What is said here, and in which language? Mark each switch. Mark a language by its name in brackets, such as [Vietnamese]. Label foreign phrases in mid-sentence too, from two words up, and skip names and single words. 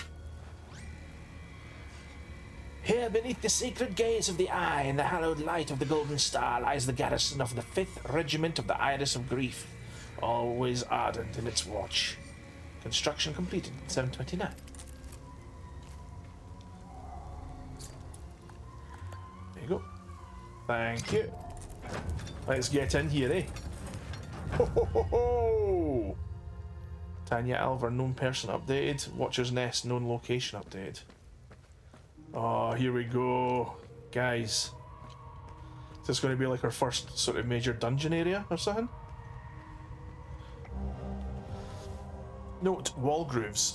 [English] Here, beneath the sacred gaze of the eye and the hallowed light of the golden star, lies the garrison of the 5th Regiment of the Iris of Grief, always ardent in its watch. Construction completed in 729. There you go. Thank you. Let's get in here, eh? Ho ho ho ho! Tanya Alvar, known person updated. Watcher's Nest, known location updated. Oh, here we go. Guys. Is this going to be like our first sort of major dungeon area or something? Note, wall grooves.